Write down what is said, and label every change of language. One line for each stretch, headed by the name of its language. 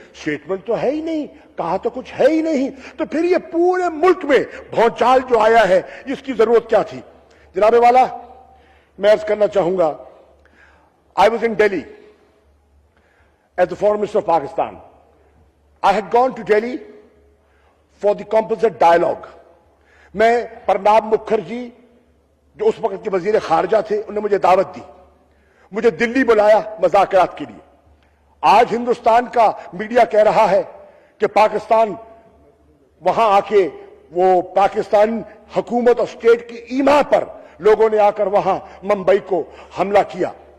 Urdu: Statement تو ہے ہی نہیں, کہا تو کچھ ہے ہی نہیں, تو پھر یہ پورے ملک میں بھونچال جو آیا ہے اس کی ضرورت کیا تھی؟ جناب والا, میں عرض کرنا چاہوں گا,
English: I was in Delhi as the Foreign Minister of Pakistan. I had gone to Delhi for the composite dialogue.
Urdu: میں پرناب مکھرجی جو اس وقت کے وزیر خارجہ تھے, انہوں نے مجھے دعوت دی, مجھے دلی بلایا مذاکرات کے لیے. آج ہندوستان کا میڈیا کہہ رہا ہے کہ پاکستان وہاں آ کے وہ پاکستان حکومت اور اسٹیٹ کی ایما پر لوگوں نے آ کر وہاں ممبئی کو حملہ کیا.